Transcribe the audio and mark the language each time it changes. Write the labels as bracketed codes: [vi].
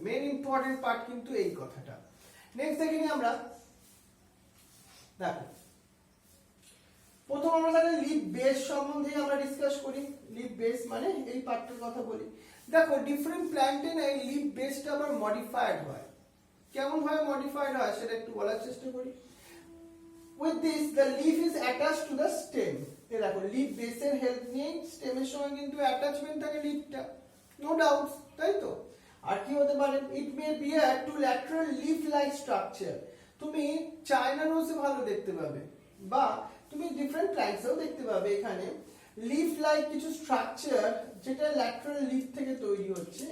[bn] Main important part কিন্তু এই কথাটা। নেক্সট দেখে নিই আমরা, দেখো প্রথম আমরা তাহলে লিফ বেস সম্বন্ধে আমরা ডিসকাস করি। লিফ বেস মানে এই পার্টটার কথা বলি। দেখো ডিফারেন্ট প্ল্যান্টে না এই লিফ বেসটা আবার মডিফাইড হয়। কেমন ভাবে মডিফাইড হয় সেটা একটু বলার চেষ্টা করি। [en] With this the leaf is attached to the stem. [bn] এই দেখো লিফ বেসের হেল্প নিয়ে স্টেমের সঙ্গে কিন্তু অ্যাটাচমেন্ট থাকে লিফটা, নো ডাউট, তাই তো? আর কি হতে পারে, [en] It may bear to lateral leaf like structure. [bn] তুমি চায়না রোজে ভালো দেখতে পাবে, বা তুমি ডিফারেন্ট প্ল্যান্টসেও দেখতে পাবে এখানে লিফ লাইক কিছু স্ট্রাকচার, যেটা ল্যাটারাল লিফ থেকে তৈরি হচ্ছে।